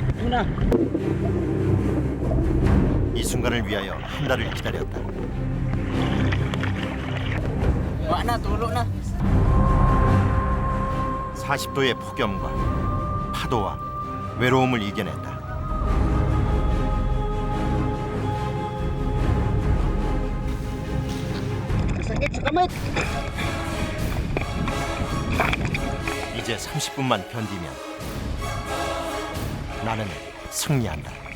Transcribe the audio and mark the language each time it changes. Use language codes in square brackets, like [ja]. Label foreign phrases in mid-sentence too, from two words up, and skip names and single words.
[ko] 이 순간을 위하여 한 달을 기다렸다. [ceb] Wala na, tulo na. [ko] 40도의 폭염과 파도와 외로움을 이겨냈다. 이제 30분만 견디면 나는 승리한다.